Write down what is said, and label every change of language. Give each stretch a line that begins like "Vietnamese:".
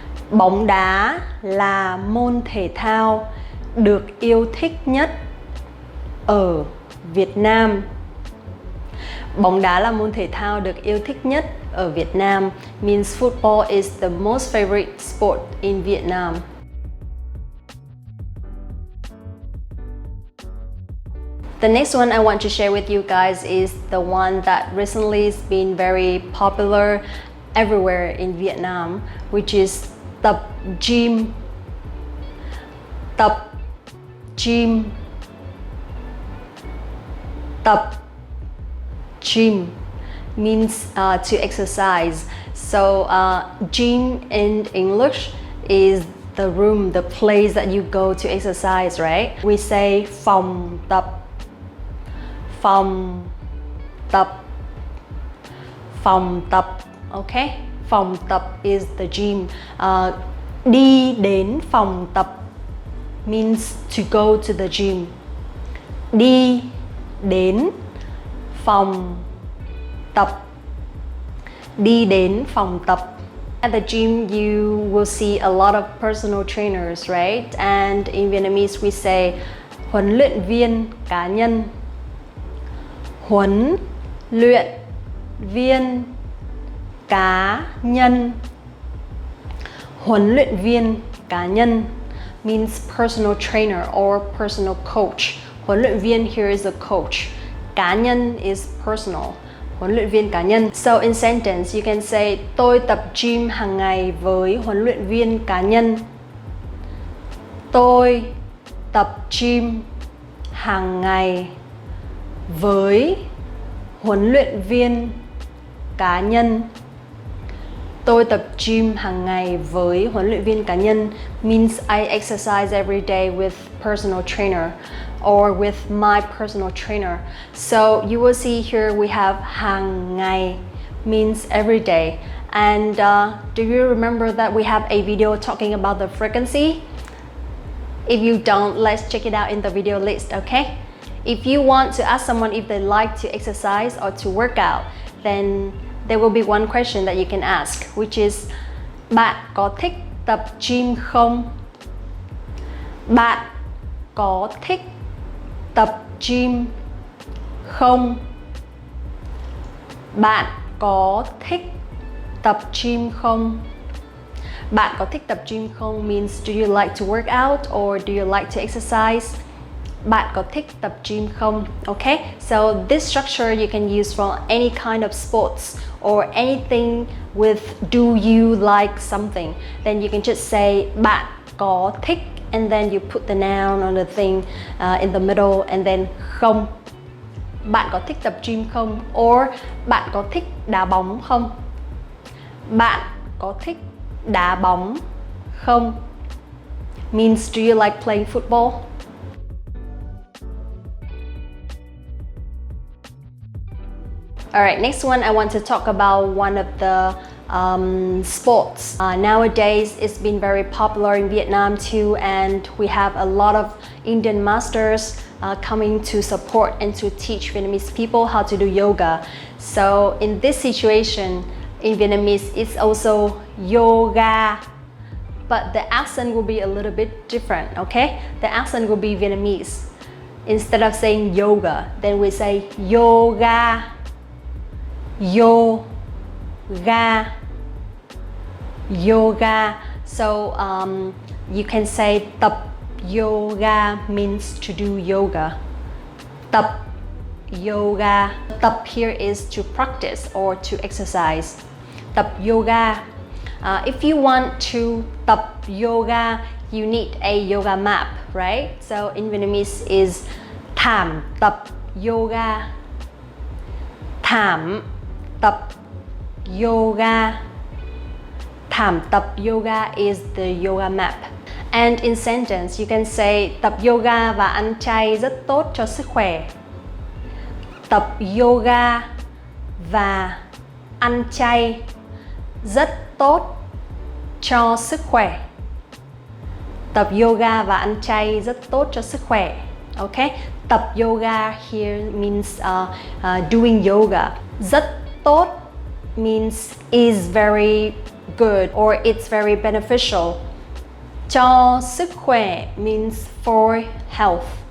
Vietnamese: Bóng đá là môn thể thao được yêu thích nhất ở Việt Nam. Bóng đá là môn thể thao được yêu thích nhất ở Việt Nam
English: means football is the most favorite sport in Vietnam. The next one I want to share with you guys is the one that recently has been very popular everywhere in Vietnam, which is
Vietnamese: tập gym. Tập gym. Tập gym
English: means to exercise. So gym in English is the room, the place that you go to exercise, right? We say
Vietnamese: phòng tập. Phòng tập. Phòng tập.
English: Okay?
Vietnamese: Phòng tập
English: is the gym.
Vietnamese: Đi đến phòng tập
English: means to go to the gym.
Vietnamese: Đi đến phòng tập. Đi đến phòng tập.
English: At the gym you will see a lot of personal trainers, right? And in Vietnamese we say
Vietnamese: huấn luyện viên cá nhân. Huấn luyện viên cá nhân. Huấn luyện viên cá nhân
English: means personal trainer or personal coach.
Vietnamese: Huấn luyện viên
English: here is a coach.
Vietnamese: Cá nhân
English: is personal.
Vietnamese: Huấn luyện viên cá nhân.
English: So in sentence you can say
Vietnamese: tôi tập gym hàng ngày với huấn luyện viên cá nhân. Tôi tập gym hàng ngày với huấn luyện viên cá nhân. Tôi tập gym hàng ngày với huấn luyện viên cá nhân
English: means I exercise every day with personal trainer or with my personal trainer. So you will see here we have
Vietnamese: hàng ngày
English: means every day. And do you remember that we have a video talking about the frequency? If you don't, let's check it out in the video list, okay? If you want to ask someone if they like to exercise or to work out, then there will be one question that you can ask, which is
Vietnamese: bạn có thích tập gym không? Bạn có thích tập gym không? Bạn có thích tập gym không? Bạn có thích tập gym không
English: means do you like to work out or do you like to exercise?
Vietnamese: Bạn có thích tập gym không?
English: Okay, so this structure you can use for any kind of sports or anything with do you like something. Then you can just say
Vietnamese: bạn có thích
English: and then you put the noun on the thing in the middle and then
Vietnamese: không. Bạn có thích tập gym không? Or bạn có thích đá bóng không? Bạn có thích đá bóng không?
English: Means do you like playing football? Alright, next one I want to talk about one of the sports. Nowadays it's been very popular in Vietnam too, and we have a lot of Indian masters coming to support and to teach Vietnamese people how to do yoga. So in this situation, in Vietnamese, it's also yoga, but the accent will be a little bit different, okay? The accent will be Vietnamese. Instead of saying yoga, then we say yoga, yoga, yoga. So you can say
Vietnamese: tập yoga
English: means to do yoga.
Vietnamese: Tập yoga. Tập
English: here is to practice or to exercise. Tập yoga. If you want to
Vietnamese: tập yoga,
English: you need a yoga map, right? So in Vietnamese is
Vietnamese: thảm tập yoga. Thảm tập yoga. Thảm tập yoga
English: is the yoga map. And in sentence, you can say
Vietnamese: tập yoga và ăn chay rất tốt cho sức khỏe. Tập yoga và ăn chay rất tốt cho sức khỏe. Tập yoga và ăn chay rất tốt cho sức khỏe.
English: Okay?
Vietnamese: Tập yoga
English: here means doing yoga.
Vietnamese: Rất tốt
English: means is very good or it's very beneficial.
Vietnamese: Cho sức khỏe
English: means for health.